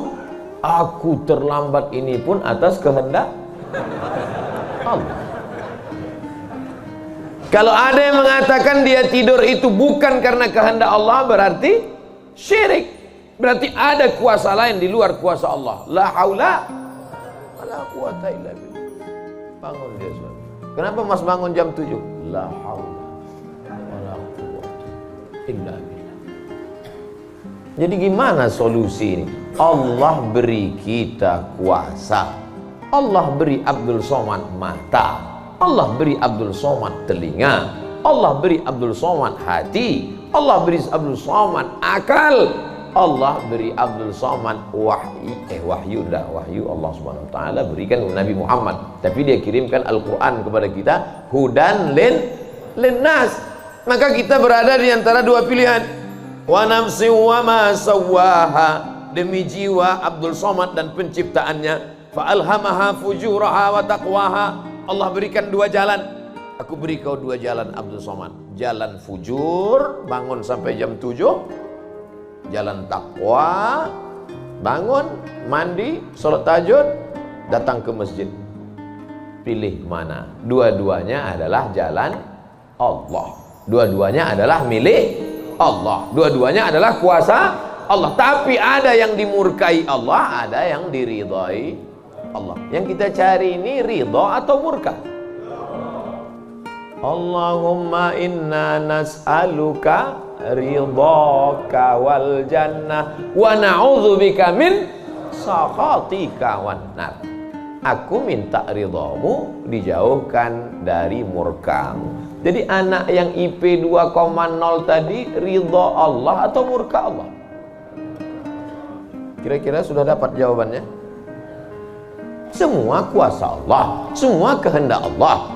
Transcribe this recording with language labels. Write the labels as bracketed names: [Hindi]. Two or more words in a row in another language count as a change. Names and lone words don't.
[Indonesian] Aku terlambat, ini pun atas kehendak Allah. Kalau ada yang mengatakan dia tidur itu bukan karena kehendak Allah, berarti syirik. Berarti ada kuasa lain di luar kuasa Allah. [Arabic] لا حول ولا قوة إلا بالله. [Indonesian] Bangun dia sholat. Kenapa Mas bangun jam 7? [Arabic] لا حول ولا قوة إلا بالله. [Indonesian] Jadi gimana solusi ini? Allah beri kita kuasa. Allah beri Abdul Somad mata. Allah beri Abdul Somad telinga. Allah beri Abdul Somad hati. Allah beri Abdul Somad akal. Allah beri Abdul Somad wahyu [Arabic] الله سبحانه وتعالى [Indonesian] berikan Nabi Muhammad. Tapi dia kirimkan Al-Quran kepada kita, [Arabic] هدى للناس. [Indonesian] Maka kita berada di antara dua pilihan. [Arabic] ونفس وما سواها, [Indonesian] demi jiwa Abdul Somad dan penciptaannya. [Arabic] فألهمها فجورها وتقواها. [Indonesian] Allah berikan dua jalan. Aku beri kau dua jalan Abdul Somad. Jalan fujur, bangun sampai jam 7. Jalan takwa, bangun, mandi, sholat tahajud, datang ke masjid. Pilih mana? Dua-duanya adalah jalan Allah. Dua-duanya adalah milik Allah. Dua-duanya adalah kuasa Allah. Tapi ada yang dimurkai Allah, ada yang diridhai Allah. Yang kita cari ini ridha atau murka? [Arabic] اللهم إنا نسألك رضاك والجنة ونعوذ بك من سخطك والنار. [Indonesian] Aku minta ridhamu, dijauhkan dari murkamu. Jadi anak yang IP 2,0 tadi ridha Allah atau murka Allah? Kira-kira sudah dapat jawabannya? Semua kuasa Allah, semua kehendak Allah.